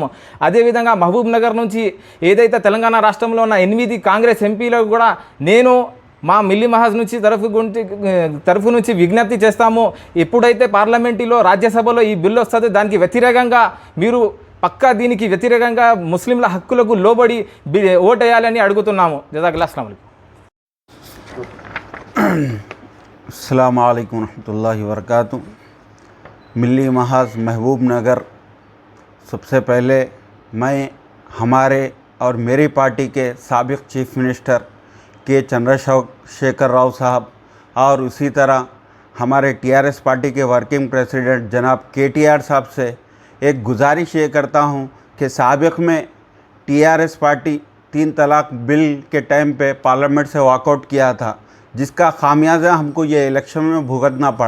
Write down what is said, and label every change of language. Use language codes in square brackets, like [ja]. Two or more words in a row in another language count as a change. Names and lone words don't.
[te] అదేవిధంగా మహబూబ్ నగర్ నుంచి ఏదైతే తెలంగాణ రాష్ట్రంలో ఉన్న 8 కాంగ్రెస్ ఎంపీలకు కూడా నేను మా మిల్లీ మహాజ్ నుంచి తరఫు నుంచి విజ్ఞప్తి చేస్తాము. ఎప్పుడైతే పార్లమెంటులో రాజ్యసభలో ఈ బిల్లు వస్తుందో దానికి వ్యతిరేకంగా మీరు పక్కా దీనికి వ్యతిరేకంగా ముస్లింల హక్కులకు లోబడి ఓటేయాలని అడుగుతున్నాము. [ar] جزاك الله. السلام عليكم. السلام عليكم ورحمة الله وبركاته. [ur] ملی محاذ محبوب نگر، سب سے پہلے میں ہمارے اور میری پارٹی کے سابق [en] chief minister [ur] کے چندرشیکھر راؤ صاحب اور اسی طرح ہمارے ٹی آر ایس پارٹی کے [en] working president [ur] جناب کے ٹی آر صاحب سے ایک گزارش یہ کرتا ہوں کہ سابق میں ٹی آر ایس پارٹی 3 طلاق بل کے ٹائم پے پارلیمنٹ سے واک آؤٹ کیا تھا، جس کا خمیازہ ہم کو یہ الیکشن میں بھگتنا پڑا.